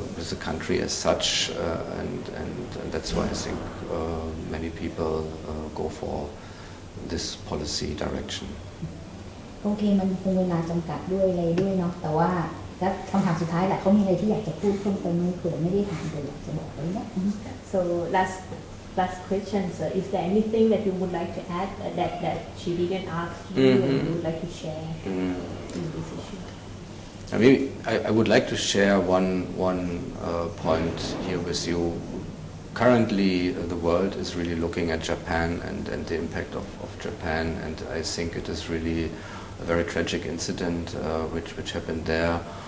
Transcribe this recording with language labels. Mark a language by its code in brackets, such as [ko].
[en] the country as such, and that's why I think many people go for this policy direction. [th] โอเคมันคงเวลาจำกัดด้วยอะไรด้วยเนาะแต่ว่าคำถามสุดท้ายแหละเขามีอะไรที่อยากจะพูดเพิ่มเติมไหมเผื่อไม่ได้ถามเลยอยากจะบอกเลยนะ [en] So last question, sir. Is there anything that you would like to add that she didn't ask you and you would like to share in this issue? I would like to share one point here with you. Currently, the world is really looking at Japan and the impact of Japan, and I think it is really a very tragic incident which happened there.